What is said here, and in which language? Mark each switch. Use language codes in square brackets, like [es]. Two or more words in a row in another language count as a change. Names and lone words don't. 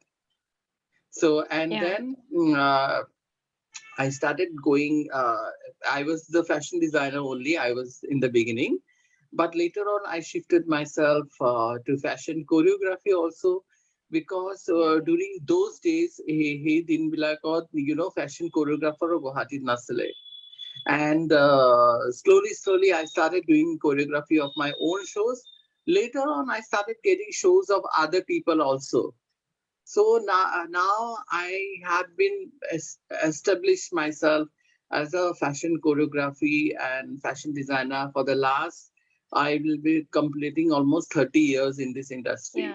[en] So and then I started going. I was the fashion designer only. I was in the beginning, but later on I shifted myself to fashion choreography also. because Yeah. during those days [as] সেই দিনবিলাকত [en] fashion choreographer [as] গুৱাহাটীত নাছিলে. [en] And slowly I started doing choreography of my own shows. Later on I started getting shows of other people also. So now I have been established myself as a fashion choreography and fashion designer for the last, I will be completing almost 30 years in this industry.